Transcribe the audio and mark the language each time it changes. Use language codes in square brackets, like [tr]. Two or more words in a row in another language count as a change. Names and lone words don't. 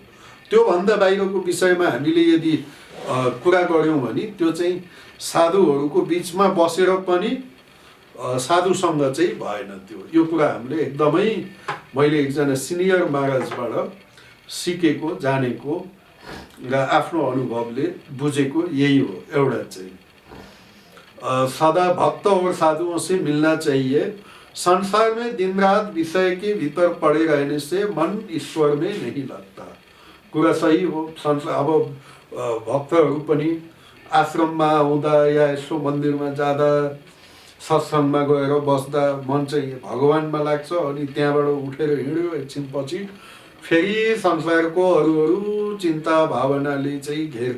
[ne] त्योभन्दा बाहिरको विषयमा हामीले यदि कुरा गऱ्यौँ भने त्यो चाहिँ साधुहरूको बिचमा बसेर पनि साधुसंग चाहिँ भएन। त्यो यो कुरा हामीले एकदमै मैले एकजना सिनियर महाराजबाट सिकेको, जानेको र आफ्नो अनुभवले बुझेको यही हो। एउटा चाहिँ [hi] सदा भक्त और साधुओं से मिलना चाहिए। संसार में दिन रात विषय के भीतर पड़े रहने से मन ईश्वर में नहीं लगता। [ne] कुरा सही हो। अब भक्तहरू पनि आश्रममा आउँदा या यसो मन्दिरमा जाँदा, सत्सङ्गमा गएर बस्दा मन चाहिँ भगवानमा लाग्छ। अनि त्यहाँबाट उठेर हिँड्यो एकछिनपछि फेरि संसारको अरू चिन्ता भावनाले चाहिँ घेर्छ।